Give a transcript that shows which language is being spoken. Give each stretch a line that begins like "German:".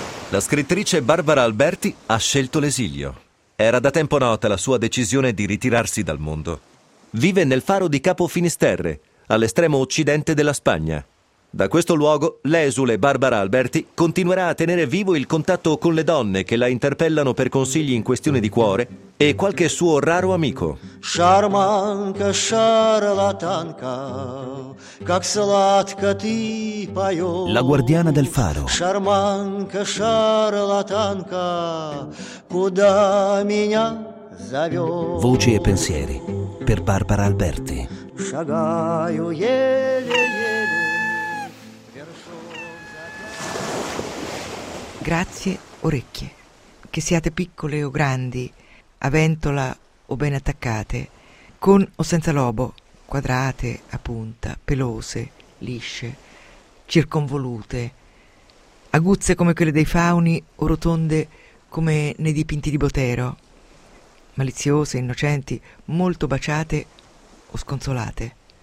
Italian: La scrittrice Barbara Alberti ha scelto l'esilio. Era da tempo nota la sua decisione di ritirarsi dal mondo. Vive nel faro di Capo Finisterre, all'estremo occidente della Spagna. Da questo luogo, l'esule Barbara Alberti continuerà a tenere vivo il contatto con le donne che la interpellano per consigli in questione di cuore e qualche suo raro amico.
Russian: Шарманка, шарлатанка, как сладко ты поёшь.
Italian: La guardiana del faro.
Russian: Шарманка, шарлатанка, куда меня зовёшь.
Italian: Voci e pensieri per Barbara Alberti.
Russian: Шагаю еле.
Italian: Grazie orecchie, che siate piccole o grandi, a ventola o ben attaccate, con o senza lobo, quadrate, a punta, pelose, lisce, circonvolute, aguzze come quelle dei fauni o rotonde come nei dipinti di Botero, maliziose, innocenti, molto baciate o sconsolate.